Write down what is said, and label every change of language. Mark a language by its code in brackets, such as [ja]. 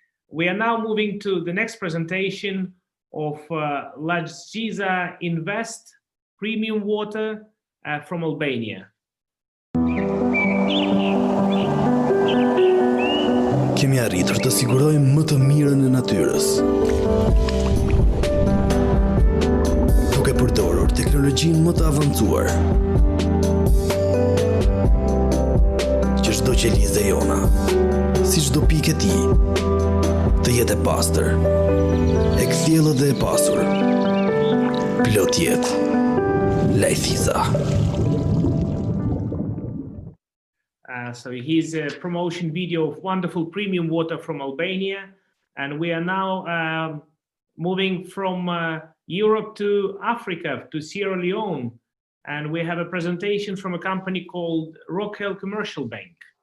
[en] We are now moving to the next presentation of Lajziza Invest Premium Water from Albania. [sq] Kemi arritur të sigurojmë më të mirën e natyrës, duke përdorur teknologjinë më të avancuar, që çdo qelizë e jona, si çdo pikë e tij, të jetë e pastër, e kthjellët dhe e pasur, plot jetë. Lajziza. [en] So here's a promotion video of wonderful premium water from Albania, and we are now moving from Europe to Africa, to Sierra Leone, and we have a presentation from a company called Rockhill Commercial Bank.